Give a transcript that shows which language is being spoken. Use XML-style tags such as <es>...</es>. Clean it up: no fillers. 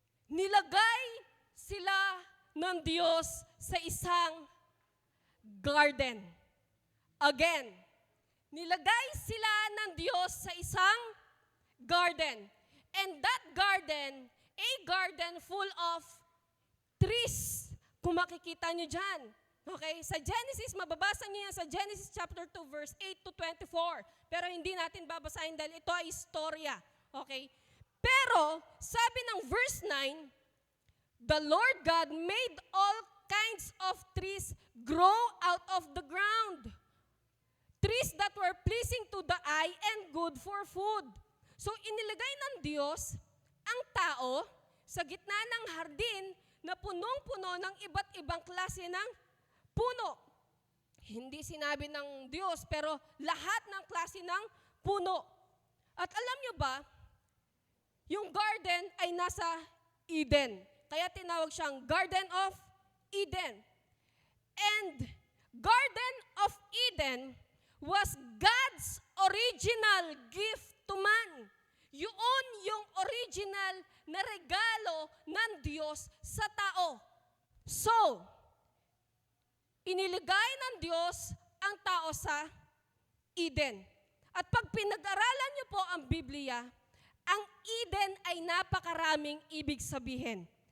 <tl>Nilagay sila ng Diyos sa isang garden. Again, nilagay sila ng Diyos sa isang garden.</tl> <en>And that garden, a garden full of trees.</en> <tl>Kung makikita nyo dyan. Okay? Sa Genesis, mababasa nyo yan sa Genesis chapter 2, verse 8 to 24. Pero hindi natin babasahin dahil ito ay istorya. Okay? Pero, sabi ng</tl> <en>verse 9, the Lord God made all kinds of trees grow out of the ground. Trees that were pleasing to the eye and good for food.</en> <tl>So, inilagay ng Diyos ang tao sa gitna ng hardin na punong-puno ng iba't ibang klase ng puno. Hindi sinabi ng Diyos, pero lahat ng klase ng puno. At alam nyo ba, yung garden ay nasa Eden. Kaya tinawag siyang Garden of Eden.</tl> <en>And Garden of Eden was God's original gift to man.</en> <tl>Yun yung original na regalo ng Diyos sa tao. So, iniligay ng Diyos ang tao sa Eden. At pag pinag-aralan niyo po ang Biblia, ang Eden ay napakaraming ibig sabihin.</tl>